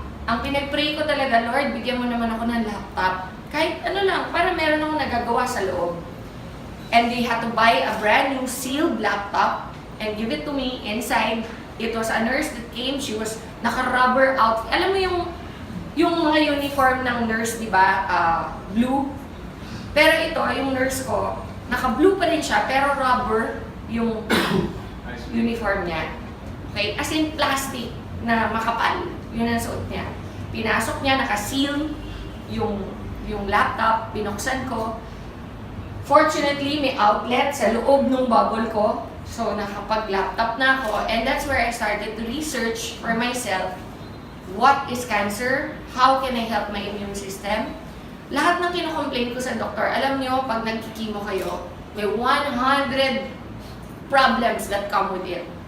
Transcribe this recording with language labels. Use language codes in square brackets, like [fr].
[tl] Ang pinag-pray ko talaga, Lord, bigyan mo naman ako ng laptop. Kahit ano lang, para meron akong nagagawa sa loob. [en] And they had to buy a brand new sealed laptop and give it to me inside. It was a nurse that came. She was naka-rubber outfit. [tl] Alam mo yung mga uniform ng nurse, di ba? Blue. Pero ito, yung nurse ko, naka-blue pa rin siya, pero rubber yung uniform niya. Okay? As in plastic na makapal. Yun ang suot niya. Pinasok niya, naka-seal yung laptop, binuksan ko. Fortunately, may outlet sa loob ng bubble ko. So, nakapag-laptop na ako. [en] And that's where I started to research for myself. What is cancer? How can I help my immune system? [tl] Lahat ng kinocomplain ko sa doktor, alam niyo, pag nagkikimo kayo, may [en] 100 problems that come with it.